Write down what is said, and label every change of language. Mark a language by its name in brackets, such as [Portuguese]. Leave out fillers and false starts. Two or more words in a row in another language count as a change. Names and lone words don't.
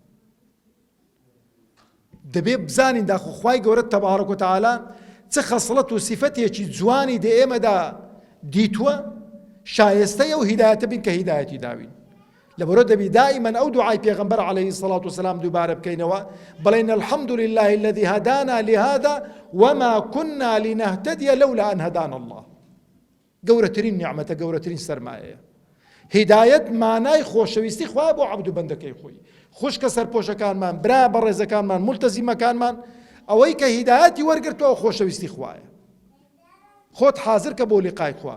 [Central Kurdish] دەبێ بزانین داخۆ خوای گەورە [Arabic] تەبارەک و تەعالا [Central Kurdish] چ خەسڵەت و سیفەتێکی جوانی دە ئێمەدا دیتووە، شایستەیە و هیدایەتە بین کە هیدایەتی داوین. لەبەرەوە دەبی دائیمەن ئەو دوعای پێغەمبەر [Arabic] عەلەیهی السەڵات وسەلام [Central Kurdish] دووبارە بکەینەوە، بڵێن [Arabic] الحەمد لله الذي هدانا لهذا وما كنا لنهتدي لولا أن هدانا الله. [Central Kurdish] گەورەترین نیعمەتە، گەورەترین سەرمایەیە. هیدایەت مانای خۆشەویستی خوا بۆ عەبد و بەندەکەی خۆی، خوشکە سەرپۆشەکانمان، برا بەڕێزەکانمان، مولتەزیمەکانمان، ئەوەی کە هیدایەتی وەرگرتەوە خۆشەویستی خوایە. خۆت حازر کە بۆ لیقای خوا.